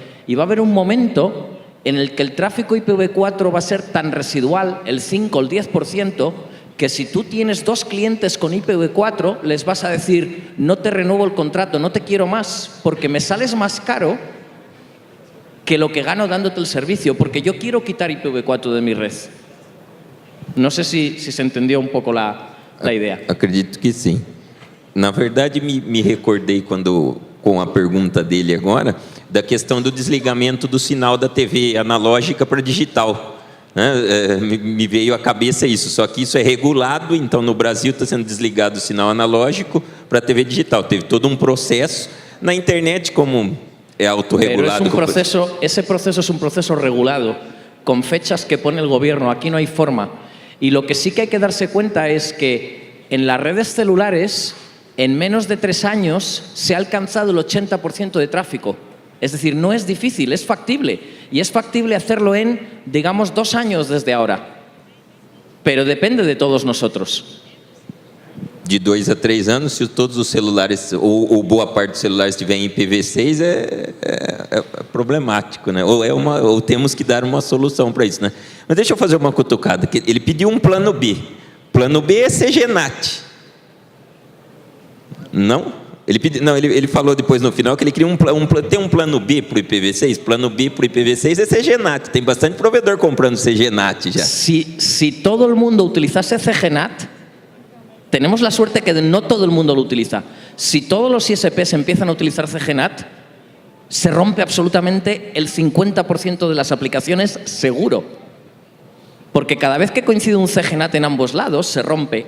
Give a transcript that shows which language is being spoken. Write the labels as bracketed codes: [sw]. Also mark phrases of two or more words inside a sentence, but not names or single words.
[es] Y va a haber un momento en el que el tráfico IPv4 va a ser tan residual, el 5 o el 10%, que si tú tienes 2 clientes con IPv4, les vas a decir, no te renuevo el contrato, no te quiero más, porque me sales más caro que lo que gano dándote el servicio, porque yo quiero quitar IPv4 de mi red. No sé si se entendió [pt] un pouco a ideia. Acredito que sim. Na verdade, me recordei com a pergunta dele agora, da questão do desligamento do sinal da TV analógica para digital. Me veio à cabeça isso, só que isso é regulado, então no Brasil está sendo desligado o sinal analógico para a TV digital. Teve todo um processo. Na internet, como é autorregulado. [es] Ese proceso es un proceso regulado, con fechas que pone el gobierno. Aquí no hay forma. Y lo que sí que hay que darse cuenta es que en las redes celulares, en menos de 3 años, se ha alcanzado el 80% de tráfico. Es decir, no es difícil, es factible. Y es factible hacerlo en, digamos, 2 años desde ahora. Pero depende de todos nosotros. [pt] De 2 a 3 anos, se todos os celulares, ou boa parte dos celulares estiver em IPv6, é problemático, né? Ou temos que dar uma solução para isso, né? Mas deixa eu fazer uma cutucada. Ele pediu um plano B. Plano B é CGNAT. Não? Ele falou depois no final que ele queria tem um plano B para o IPv6. Plano B para o IPv6 é CGNAT. Tem bastante provedor comprando CGNAT já. [es] Si todo el mundo utilizase CGNAT, tenemos la suerte que no todo el mundo lo utiliza. Si todos los ISPs empiezan a utilizar CGNAT, se rompe absolutamente el 50% de las aplicaciones seguro. Porque cada vez que coincide un CGNAT en ambos lados, se rompe.